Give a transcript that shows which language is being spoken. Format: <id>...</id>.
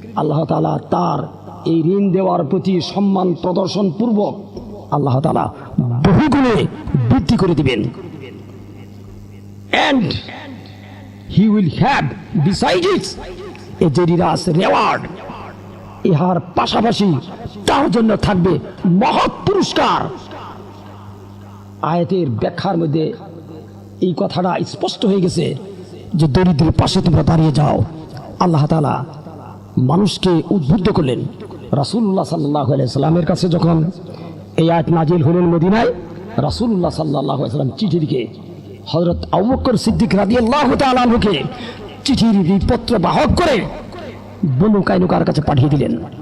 <bn>আল্লাহ তাআলা তার এই ঋণ দেওয়ার প্রতি সম্মান প্রদর্শন পূর্বক আল্লাহ তাআলা বহুগুণে বৃদ্ধি করে দিবেন।</bn> <en>And he will have besides it a generous reward.</en> <bn>ইহার পাশাপাশি তার জন্য থাকবে মহৎ পুরস্কার। আয়াতের ব্যাখ্যার মধ্যে এই কথাটা স্পষ্ট হয়ে গেছে যে দরিদ্রের পাশে তোমরা দাঁড়িয়ে যাও। আল্লাহ তাআলা মানুষকে উদ্বুদ্ধ করলেন। রাসূলুল্লাহ সাল্লাল্লাহু আলাইহি সাল্লামের কাছে যখন এই আয়াত নাজিল হলেন মদিনায়, রাসূলুল্লাহ সাল্লাল্লাহু আলাইহি সাল্লাম চিঠি লিখে হযরত আবু বকর সিদ্দিক রাদিয়াল্লাহু তাআলা আনহুকে চিঠির পত্র বাহক করে বনু কাইনুকার কাছে পাঠিয়ে দিলেন।</bn>